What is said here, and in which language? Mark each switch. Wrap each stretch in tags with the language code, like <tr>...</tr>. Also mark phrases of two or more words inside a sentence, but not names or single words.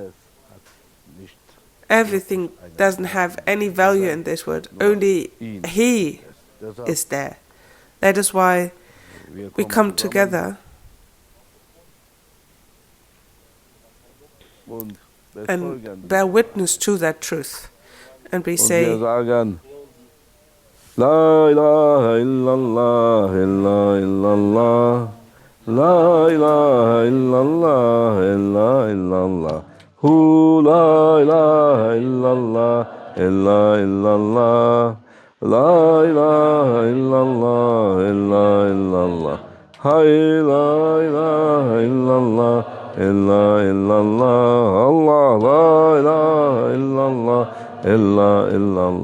<en>Everything doesn't have any value in this world. Only He is there. That is why we come together and bear witness to that truth. And we say, sagen,</en> <ar>لا إله إلا الله، إلا إلا الله، لا إله إلا الله، إلا إلا الله، هو لا إله إلا الله، إلا إلا الله، لا إله إلا الله، إلا إلا الله، حي لا إله إلا الله، إلا إلا الله، الله لا إله إلا الله، إلا إلا الله.</ar>